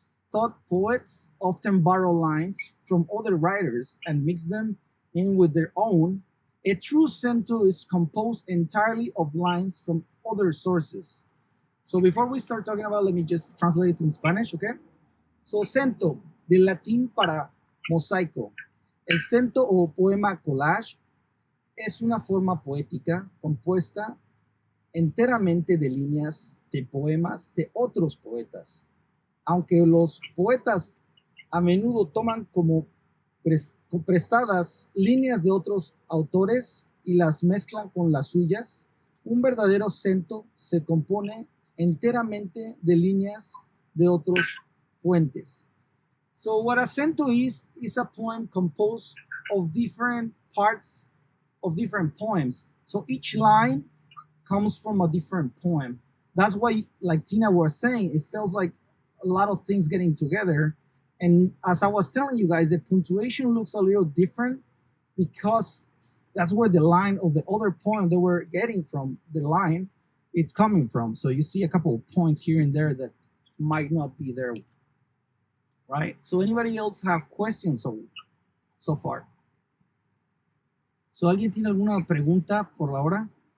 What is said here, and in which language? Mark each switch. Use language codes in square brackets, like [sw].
[en] Thought poets often borrow lines from other writers and mix them in with their own. A true Cento is composed entirely of lines from other sources. So before we start talking about, let me just translate it in Spanish, okay? [es] So Cento, del latín para mosaico. El cento o poema collage es una forma poética compuesta enteramente de líneas de poemas de otros poetas. Aunque los poetas a menudo toman como prestadas líneas de otros autores y las mezclan con las suyas, un verdadero cento se compone enteramente de líneas de otros fuentes. [en] So what a cento is a poem composed of different parts of different poems. So each line comes from a different poem. That's why, like Tina was saying, it feels like a lot of things getting together. And as I was telling you guys, the punctuation looks a little different because that's where the line of the other poem they were getting from, the line it's coming from. So you see a couple of points here and there that might not be there, right? So anybody else have questions so far? [es] So ¿alguien tiene alguna pregunta por la hora?